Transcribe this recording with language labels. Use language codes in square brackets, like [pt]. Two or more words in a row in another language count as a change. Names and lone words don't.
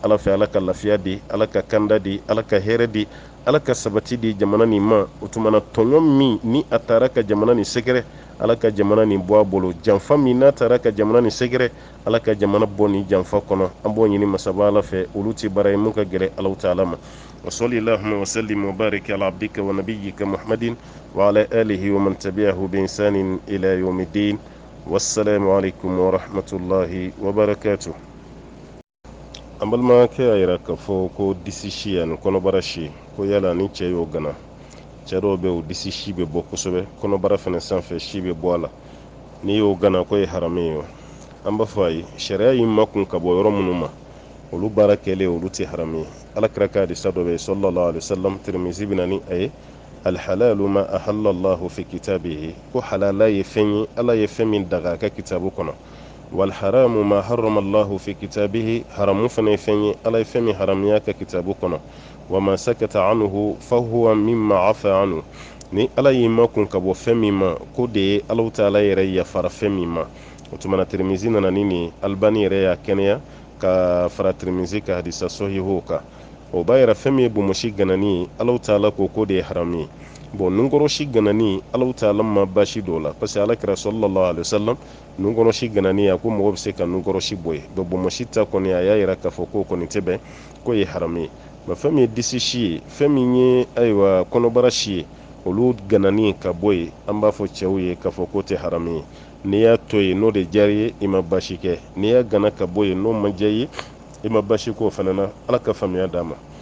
[bm] ala fɛ ala ka lafiya di ala ka kanda di ala ka hɛrɛ di ala ka sabati di jamana nin ma o tuma na tɔɲɔ min ni a taara ka jamana nin sɛgɛrɛ ala ka jamana nin bɔ a bolo janfa min n'a taara ka jamana nin sɛgɛrɛ ala ka jamana bɔ nin janfa kɔnɔ an b'o ɲini masaba ala fɛ olu tɛ baara ye mun ka gɛrɛ alaw taala ma [ar] وصلى اللهم وسلم وبارك على عبدك ونبيك محمد وعلى آله ومن تبعه بإنسان إلى يوم الدين والسلام عليكم ورحمة الله وبركاته [bm] an balimakɛ y'a yira k'a fɔ ko disi si ani kɔnɔbara si ko yala ni cɛ y'o gana cɛ dɔw bɛ o disi si bɛ bɔ kosɛbɛ kɔnɔbara fana sanfɛ si bɛ bɔ a la n'i y'o gana ko ye haramu ye an b'a fɔ a ye sariya y'i makun ka bɔ yɔrɔ minnu ma olu baara kɛlen olu tɛ haramu ye alakira ka hadisa dɔ bɛ yen [ar] صلى الله عليه [bm] wasallam tirmizi bɛ na ni a ye [ar] الحلال ما أحل الله في كتابه [bm] ko halala ye fɛn ye ala ye fɛn min daga a ka kitabu kɔnɔ [ar] والحرام ما حرم الله في كتابه [bm] haramu fana ye fɛn ye ala ye fɛn min haramuya ka kitabu kɔnɔ [ar] وما سكت عنه فهو مما عفا عنه [bm] ni ala y'i makun ka bɔ fɛn min ma ko de ye alaw taala yɛrɛ yafara fɛn min ma o tuma na tirmizi nana ni nin albani yɛrɛ y'a kɛnɛya ka fara tirmizi ka hadisa sɔhiho kan o b'a yira fɛn min ye bomosi ganani ye alaw taala ko de ye haramu ye bon nunkɔrɔsi ganani alaw taala ma basi dɔw la [fr] parce que [bm] alakira [ar] صلى الله عليه وسلم [bm] nunkɔrɔsi ganani a ko mɔgɔ bɛ se ka nunkɔrɔsi bɔ ye donc bomosi ta kɔni a y'a yira k'a fɔ ko kɔni tɛ bɛn ko ye haramu ye mais fɛn min ye disi si ye fɛn min ye ayiwa kɔnɔbara si ye olu ganani ka bɔ ye an b'a fɔ cɛw ye k'a fɔ ko tɛ haramu ye n'i y'a to yen n'o de diyara ye i ma basi kɛ n'i y'a gana ka bɔ yen n'o ma diya ye i ma basi k'o fana na ala ka faamuya d'a ma